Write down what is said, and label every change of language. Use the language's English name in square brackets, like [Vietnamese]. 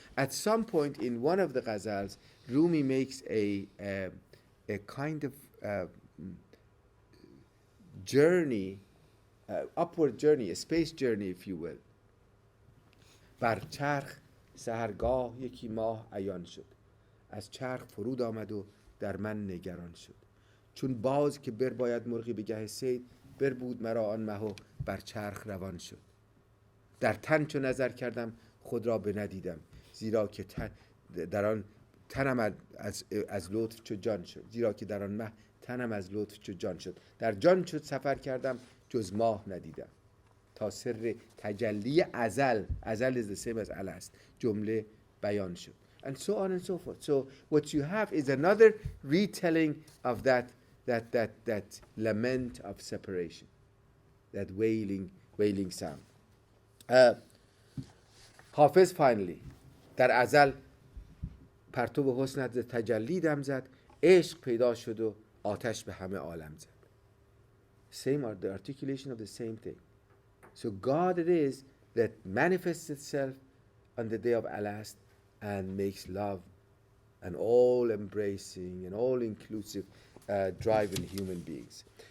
[English] At some point in one of the ghazals, Rumi makes a kind of journey, upward journey, a space journey, if you will. [Persian] بر چرخ سحرگاه یکی ماه عیان شد، از چرخ فرود آمد و در من نگران شد، چون باز که برباید مرغی به گه صید، بربود مرا آن مه و بر چرخ روان شد. در تن چو نظر کردم خود را بندیدم، زیرا که در آن تنم از لطف چو جان شد، زیرا که در آن مه تنم از لطف چو جان شد. در جان چو سفر کردم جز ماه ندیدم، تا سر تجلی ازل [English] is the same as Alast [Persian] جمله بیان شد. [English] And so on and so forth. So what you have is another retelling of that lament of separation, that wailing sound. [Persian] حافظ [English] finally [Persian] در ازل پرتو حسنت تجلی دم زد، عشق پیدا شد و آتش به همه عالم زد. [English] Same are the articulation of the same thing. So God it is that manifests itself on the day of Alast and makes love an all-embracing and all-inclusive drive in human beings.